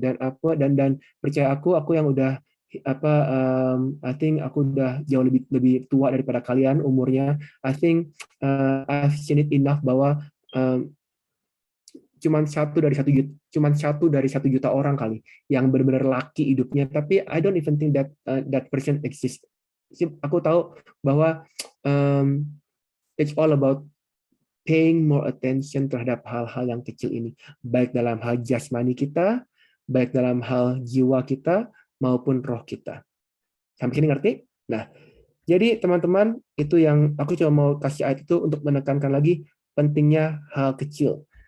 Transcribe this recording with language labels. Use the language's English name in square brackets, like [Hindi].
[Indonesian] Dan percaya aku yang udah [English] I think [Indonesian] aku udah jauh lebih tua daripada kalian umurnya. [English] I think I've seen it enough [Indonesian] bahwa cuman satu dari 1 juta orang kali yang benar-benar laki hidupnya. Tapi [English] I don't even think that person exists. [Indonesian] Aku tahu bahwa [English] it's all about paying more attention [Indonesian] terhadap hal-hal yang kecil ini, baik dalam hal jasmani kita, baik dalam hal jiwa kita, maupun roh kita. Sampai sini ngerti? Nah, jadi teman-teman, itu yang aku cuma mau kasih ayat itu untuk menekankan lagi pentingnya hal kecil.